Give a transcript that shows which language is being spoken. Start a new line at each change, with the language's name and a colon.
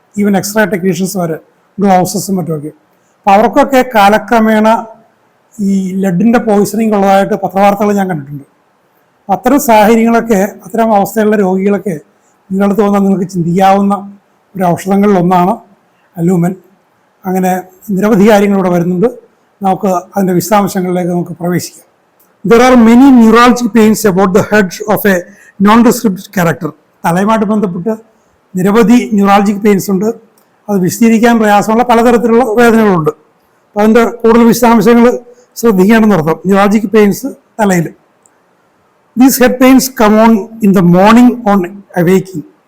Malayalam: Even x-ray technicians വരെ, ഗ്ലൗസസും മറ്റുമൊക്കെ. അപ്പോൾ അവർക്കൊക്കെ കാലക്രമേണ ഈ ലെഡിൻ്റെ പോയിസണിങ് ഉള്ളതായിട്ട് പത്രവാർത്തകൾ ഞാൻ കണ്ടിട്ടുണ്ട്. അത്തരം സാഹചര്യങ്ങളൊക്കെ, അത്തരം അവസ്ഥയിലുള്ള രോഗികളൊക്കെ നിങ്ങളുടെ തോന്നുന്ന നിങ്ങൾക്ക് ചിന്തിക്കാവുന്ന ഒരു ഔഷധങ്ങളിൽ ഒന്നാണ് അലൂമൻ. അങ്ങനെ നിരവധി കാര്യങ്ങളിവിടെ വരുന്നുണ്ട്. നമുക്ക് അതിൻ്റെ വിശദാംശങ്ങളിലേക്ക് നമുക്ക് പ്രവേശിക്കാം.
English: There are many neurologic pains about the head of a non-descriptive character.
Malayalam: തലയുമായിട്ട് ബന്ധപ്പെട്ട് നിരവധി ന്യൂറാൾജിക് പെയിൻസ് ഉണ്ട്. അത് വിശദീകരിക്കാൻ പ്രയാസമുള്ള പലതരത്തിലുള്ള വേദനകളുണ്ട്. അപ്പോൾ അതിൻ്റെ കൂടുതൽ വിശദാംശങ്ങൾ ശ്രദ്ധിക്കേണ്ടെന്ന് അർത്ഥം. ന്യൂറാൾജിക് പെയിൻസ് തലയിൽ.
English: These head pains come on in the morning on awakening.